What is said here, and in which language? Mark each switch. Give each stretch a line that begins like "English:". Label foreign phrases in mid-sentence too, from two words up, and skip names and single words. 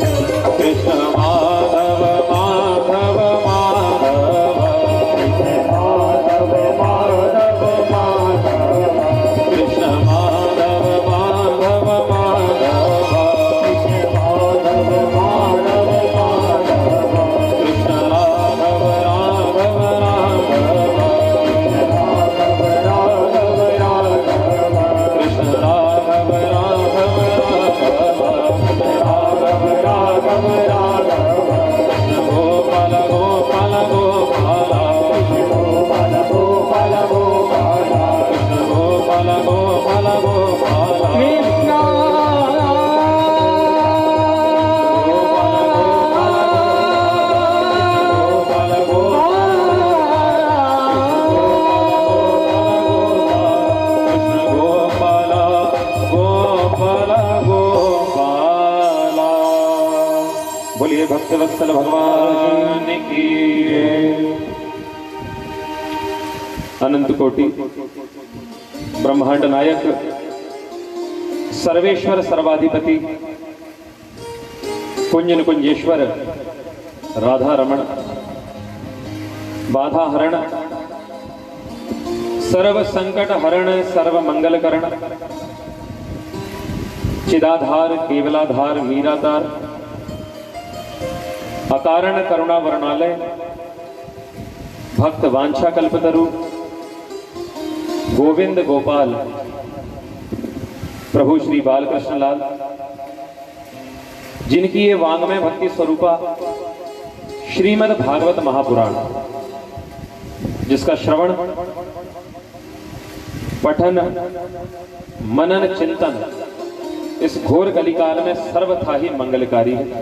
Hindi: कृष्ण माधव माधव माधव माधव माधव माधव कृष्ण माधव माधव माधव कृष्ण माधव माधव माधव कृष्ण राघव राघव राघव राघव राघव राघव कृष्ण राघव राघव राघव राघव राघव कृष्ण गोपाल गोपाल गोपाल गोपाल गोपाल गोपाल कृष्ण गोपाल गोपाल गोपाल कृष्ण गोपाल कृष्ण गोपाल गोपाल गोपाल। बोलिए भक्तवत्सल भगवान की अनंत कोटि ब्रह्मांड नायक सर्वेश्वर सर्वाधिपति कुंजन कुंजेश्वर राधा रमण बाधा हरण सर्व संकट हरण सर्व मंगल करण चिदाधार केवलाधार वीराधार अकारण करुणा वर्णालय भक्त वांछा कल्पतरु गोविंद गोपाल प्रभु श्री बालकृष्ण लाल जिनकी ये वांग्मय भक्ति स्वरूपा श्रीमद् भागवत महापुराण जिसका श्रवण पठन मनन चिंतन इस घोर कलिकाल में सर्वथा ही मंगलकारी है।